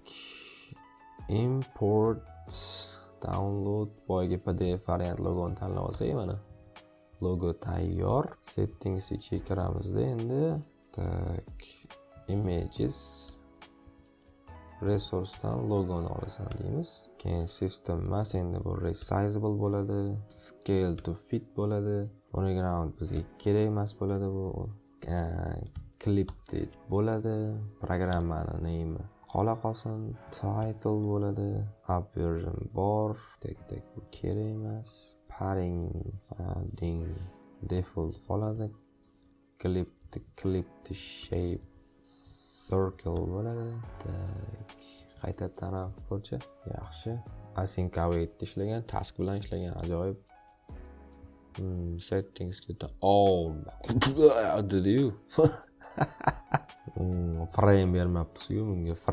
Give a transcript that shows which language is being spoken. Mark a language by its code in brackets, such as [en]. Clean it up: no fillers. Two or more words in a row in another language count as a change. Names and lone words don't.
[en] Import download [uz] boyagi PDF variant logoni tanlab olsak mana. Logo tayyor. Settings ichiga kiramizda endi. Tak. [en] Images resourcedan [uz] logoni olasan deymiz. Keyin system emas, endi bu resizable bo'ladi, [en] scale to fit [uz] bo'ladi. Foreground bizga kerak emas bo'ladi bu. Clipped bo'ladi. Programmani name qola qolsin. Title bo'ladi. [en] Up version [uz] bor. Tek bu kerak emas. Padding default qoladi. [en] Clipped shape circle [uz] bo'ladi. Qayta taraf ko'rchi. Yaxshi. [en] Async await [uz] ishlagan, task bilan ishlagan, ajoyib. Settings ga dedi-yu. Frame bermabsiz-ku bunga.